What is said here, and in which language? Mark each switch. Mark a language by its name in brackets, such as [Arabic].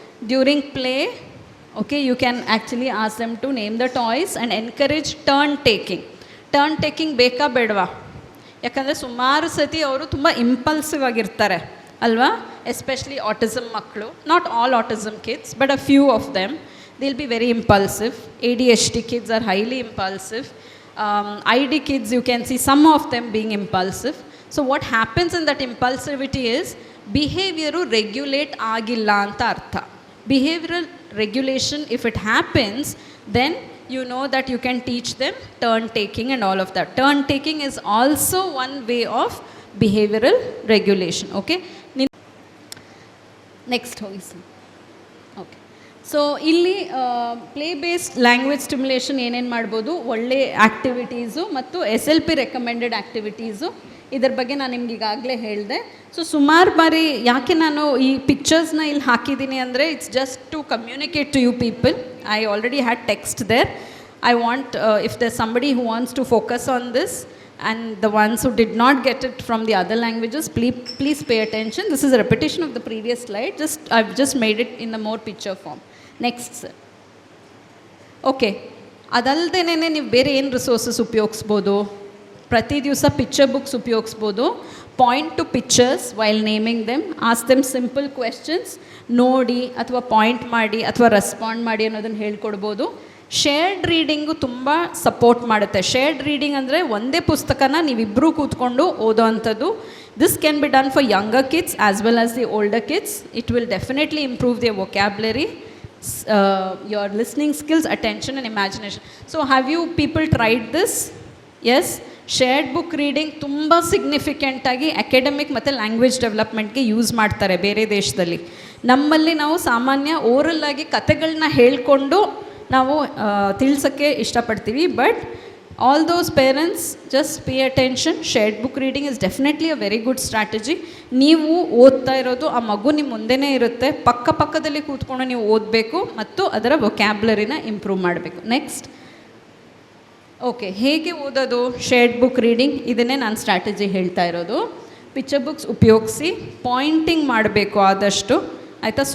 [English] during play, okay, you can actually ask them to name the toys and encourage turn taking [Kannada] ಬೇಕಾ ಬೇಡವಾ? ಯಾಕಂದರೆ ಸುಮಾರು ಸತಿ ಅವರು ತುಂಬ ಇಂಪಲ್ಸಿವ್ ಆಗಿರ್ತಾರೆ ಅಲ್ವಾ, ಎಸ್ಪೆಷಲಿ ಆಟಿಸಮ್ ಮಕ್ಕಳು. [English] Not all autism kids, but a few of them, they'll be very impulsive. ADHD kids are highly impulsive. ID kids, you can see some of them being impulsive. So what happens in that impulsivity is behavior regulate [Kannada] agilla anta artha. [English] Behavioral regulation, if it happens, then you know that you can teach them turn taking and all of that. Turn taking is also one way of behavioral regulation. Okay, next [Kannada] hogi [English] sir. [Kannada] Okay, so ಇಲ್ಲಿ play based language stimulation ಏನೇನು ಮಾಡ್ಬೋದು, ಒಳ್ಳೆ activities ಮತ್ತು SLP recommended activities, ಇದ್ರ ಬಗ್ಗೆ ನಾನು ನಿಮ್ಗೆ ಈಗಾಗಲೇ ಹೇಳಿದೆ. ಸೊ ಸುಮಾರು ಬಾರಿ ಯಾಕೆ ನಾನು ಈ ಪಿಕ್ಚರ್ಸ್ನ ಇಲ್ಲಿ ಹಾಕಿದ್ದೀನಿ ಅಂದರೆ, [English] It's just to communicate to you people. I already had text there. I want if there somebody who wants to focus on this, and the ones who did not get it from the other languages, please pay attention. This is a repetition of the previous slide, I've just made it in a more picture form. Next sir. [Kannada] Okay, ಅದಲ್ಲದೇನೆ ನೀವು ಬೇರೆ ಏನು resources ಉಪಯೋಗಿಸ್ಬೋದು, ಪ್ರತಿ ದಿವಸ picture books ಉಪಯೋಗಿಸ್ಬೋದು. [English] point to pictures while naming them, ask them simple questions, [Kannada] ನೋಡಿ ಅಥವಾ point ಮಾಡಿ ಅಥವಾ ರೆಸ್ಪಾಂಡ್ ಮಾಡಿ ಅನ್ನೋದನ್ನು ಹೇಳ್ಕೊಡ್ಬೋದು. ಶೇರ್ಡ್ ರೀಡಿಂಗು ತುಂಬ ಸಪೋರ್ಟ್ ಮಾಡುತ್ತೆ. ಶೇರ್ಡ್ ರೀಡಿಂಗ್ ಅಂದರೆ ಒಂದೇ ಪುಸ್ತಕನ ನೀವಿಬ್ಬರೂ ಕೂತ್ಕೊಂಡು ಓದೋ ಅಂಥದ್ದು. [English] This can be done for younger kids as well as the older kids. It will definitely improve their vocabulary, your listening skills, attention and imagination. So have you people tried this? Yes, shared book reading [Kannada] ತುಂಬ significant ಆಗಿ academic ಮತ್ತು language ಡೆವಲಪ್ಮೆಂಟ್ಗೆ use ಮಾಡ್ತಾರೆ ಬೇರೆ ದೇಶದಲ್ಲಿ. ನಮ್ಮಲ್ಲಿ ನಾವು ಸಾಮಾನ್ಯ oral ಆಗಿ ಕತೆಗಳನ್ನ ಹೇಳ್ಕೊಂಡು ನಾವು ತಿಳಿಸೋಕ್ಕೆ ಇಷ್ಟಪಡ್ತೀವಿ. [English] But all those parents, just pay attention. Shared book reading is definitely a very good strategy. [Kannada] ನೀವು ಓದ್ತಾ ಇರೋದು ಆ ಮಗು ನಿಮ್ಮ ಮುಂದೆನೇ ಇರುತ್ತೆ, ಪಕ್ಕದಲ್ಲಿ ಕೂತ್ಕೊಂಡು ನೀವು ಓದಬೇಕು ಮತ್ತು ಅದರ ವೊಕ್ಯಾಬ್ಯುಲರಿನ ಇಂಪ್ರೂವ್ ಮಾಡಬೇಕು. ನೆಕ್ಸ್ಟ್, ಓಕೆ, ಹೇಗೆ ಓದೋದು ಶೇರ್ಡ್ ಬುಕ್ ರೀಡಿಂಗ್, ಇದನ್ನೇ ನಾನು ಸ್ಟ್ರಾಟಜಿ ಹೇಳ್ತಾ ಇರೋದು. ಪಿಕ್ಚರ್ ಬುಕ್ಸ್ ಉಪಯೋಗಿಸಿ ಪಾಯಿಂಟಿಂಗ್ ಮಾಡಬೇಕು ಆದಷ್ಟು, ಆಯಿತಾ.